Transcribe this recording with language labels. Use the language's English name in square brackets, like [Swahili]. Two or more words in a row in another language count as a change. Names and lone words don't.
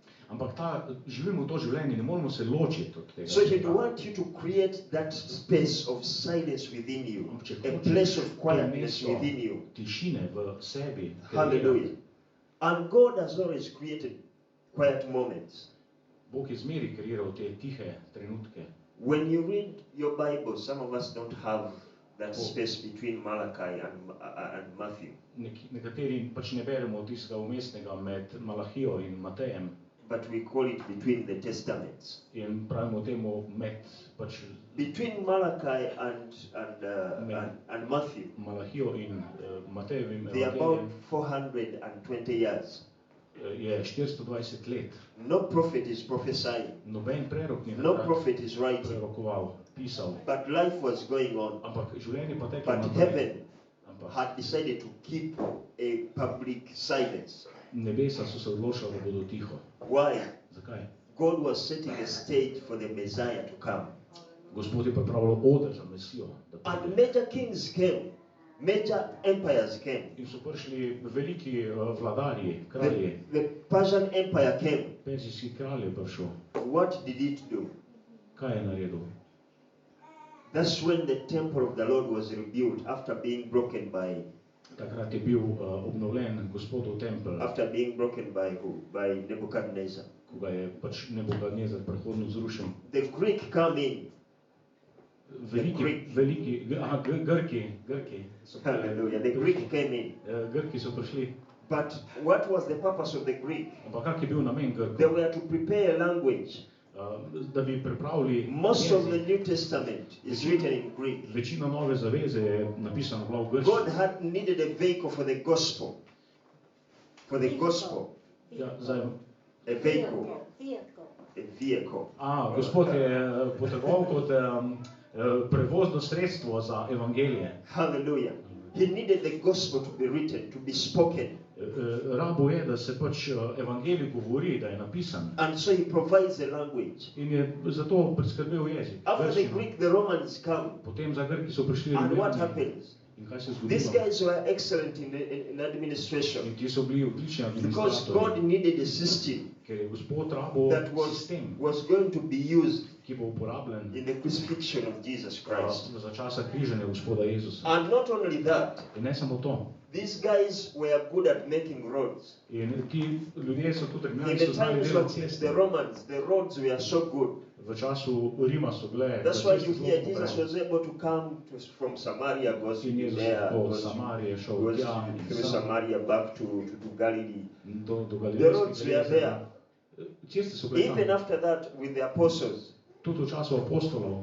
[English] So He wants you to create that space of silence within you, a place of quietness within you. Hallelujah. And God has always created quiet moments. [Slovenian] Bog je zmeri kreiral te tihe trenutke. [English] When you read your Bible, some of us don't have that space between Malachi and Matthew. [Slovenian] Nekateri pač ne beremo tistega umestnega med Malahijo in Matejem. [English] But we call it between the testaments. [Slovenian] In pravimo temu med pač [English] between Malachi and Matthew. [Slovenian] Malahijo in Matejevim evangelijem. [English] They are about 420 years. [Slovenian] Je 420 let. [English] No prophet is prophesying. [Slovenian] Noben prerok ni [English] no prophet is writing. [Slovenian] Prerokoval, pisal. [English] But life was going on. [Slovenian] Ampak življenje pa teklo naprej. [English] But heaven had decided to keep a public silence. [Slovenian] Nebesa so se odločila, da bodo tiho. [English] Why? [Slovenian] Zakaj? [English] God was setting a stage for the Messiah to come. [Slovenian] Gospod je pripravljal oder za Mesijo. [English] And major kings came. Major empires came. [Slovenian] In so prišli veliki vladarji, kralji. [English] The Persian Empire came. [Slovenian] Perzijski kralj je prišel. [English] What did it do? [Slovenian] Kaj je naredil? [English] That's when the temple of the Lord was rebuilt after being broken by. [Slovenian] Takrat je bil obnovljen Gospodov tempelj. [English] After being broken by who? By Nebuchadnezzar. [Slovenian] Ko ga je pač Nebuchadnezzar prehodno zrušil. [English] The Greek come in. [Slovenian] Grki. [English] Hallelujah. The Greek came in. [Slovenian] Grki so prišli. [English] But what was the purpose of the Greek? [Slovenian] Ampak kak je bil namen Grkov? [English] They were to prepare a language. [Slovenian] Da bi pripravili [English] most of the New Testament is written in Greek. [Slovenian] Večina Nove zaveze je napisano v grščini. [English] God had needed a vehicle for the gospel. For the gospel. [Slovenian] Ja, [English] a vehicle. A vehicle. [Slovenian] Gospod je potreboval kot prevozno sredstvo za evangelije. [English] Hallelujah. He needed the gospel to be written, to be spoken. [Slovenian] Rabo je, da se pač evangelij govori, da je napisan. [English] And so he provides a language. [Slovenian] In je zato priskrbel jezik. [English] After the Greek, the Romans come. [Slovenian] Potem za Grki so prišli Rimljani. [English] And what happens? [Slovenian] In kaj se zgodilo? [English] These guys were excellent in administration. [Slovenian] In ti so bili odlični administratorji. [English] Because God needed a system. [Slovenian] Ker je Gospod rabo sistem. [English] Was going to be used. [Slovenian] Ki bo uporabljen [English] in the crucifixion of Jesus Christ. [Slovenian] Za časa križanja Gospoda Jezusa. [English] And not only that. [Slovenian] In ne samo to. [English] These guys were good at making roads. [Slovenian] In ti ljudje so tudi [English] in the times of the Romans, the roads were so good. [Slovenian] V času Rima so bile. [English] That's why you hear Jesus was able to come from Samaria, goes to Judea, goes through Samaria back to Galilee. The roads were there. Even after that, with the apostles. [Slovenian] Tudi v času apostolov.